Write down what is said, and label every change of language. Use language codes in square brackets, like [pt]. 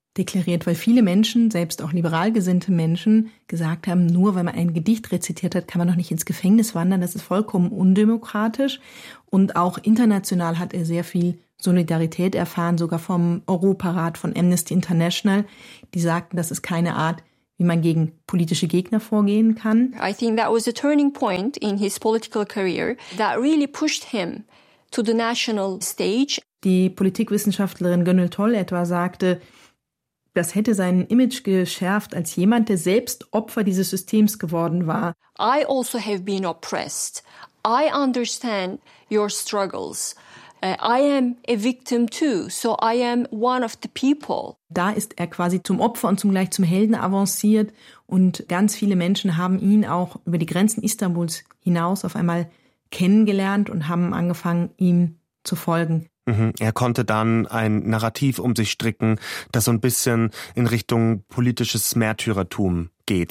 [de] deklariert, weil viele Menschen, selbst auch liberal gesinnte Menschen, gesagt haben, nur weil man ein Gedicht rezitiert hat, kann man doch nicht ins Gefängnis wandern. Das ist vollkommen undemokratisch. Und auch international hat er sehr viel Solidarität erfahren, sogar vom Europarat von Amnesty International. Die sagten, das ist keine Art, wie man gegen politische Gegner vorgehen kann. [en] I think that was a turning point in his political career that really pushed him to the national stage. [de] Die Politikwissenschaftlerin Gönül Toll etwa sagte, das hätte sein Image geschärft als jemand, der selbst Opfer dieses Systems geworden war. [en] I also have been oppressed. I understand your struggles. I am a victim too, so I am one of the people. [de] Da ist er quasi zum Opfer und zugleich zum Helden avanciert und ganz viele Menschen haben ihn auch über die Grenzen Istanbuls hinaus auf einmal kennengelernt und haben angefangen, ihm zu folgen. Er konnte dann ein Narrativ um sich stricken, das so ein bisschen in Richtung politisches Märtyrertum geht.